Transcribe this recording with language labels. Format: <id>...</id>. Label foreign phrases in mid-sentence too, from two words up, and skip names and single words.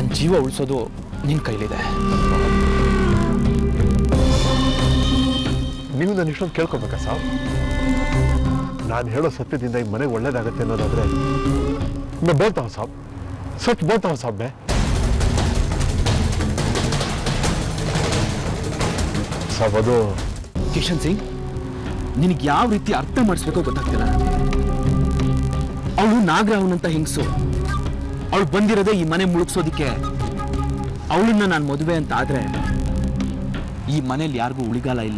<kn>ಜೀವ ಉಳಿಸೋದು ನಿನ್ನ ಕೈಲಿದೆ. ನೀವು ನಾನು ಇಷ್ಟೊಂದು ಕೇಳ್ಕೊಬೇಕಾ ಸಾಬ್? ನಾನು ಹೇಳೋ ಸತ್ಯದಿಂದ ಈ ಮನೆಗೆ ಒಳ್ಳೇದಾಗತ್ತೆ ಅನ್ನೋದಾದ್ರೆ</kn> <hi>मैं बोलता हूँ साहब, सच बोलता हूँ साहब मैं।</hi> <kn>साहब ಅದು ಕಿಶನ್ ಸಿಂಗ್, ನಿನಗೆ ಯಾವ ರೀತಿ ಅರ್ಥ ಮಾಡಿಸ್ಬೇಕೋ ಗೊತ್ತಾಗ್ತಿಲ್ಲ. ಅವಳು ನಾಗರಾವ್ನಂತ ಹೆಂಗಸು. ಅವಳು ಬಂದಿರೋದೇ ಈ ಮನೆ ಮುಳುಗ್ಸೋದಿಕ್ಕೆ. ಅವಳನ್ನ ನಾನು ಮದುವೆ ಅಂತ ಆದ್ರೆ ಈ ಮನೇಲಿ ಯಾರಿಗೂ ಉಳಿಗಾಲ ಇಲ್ಲ.</kn>